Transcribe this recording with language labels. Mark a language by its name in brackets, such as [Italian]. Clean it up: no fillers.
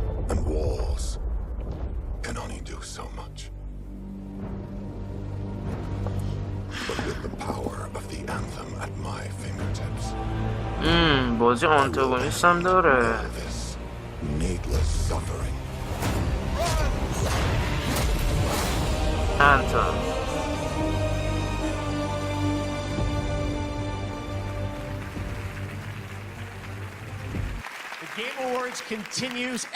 [English] And walls can only do so much. But with the power of the anthem at my fingertips, [Persian] بازی آنتاگونیست هم داره [English] all this needless suffering [Persian] انتم [English] The Game Awards continues.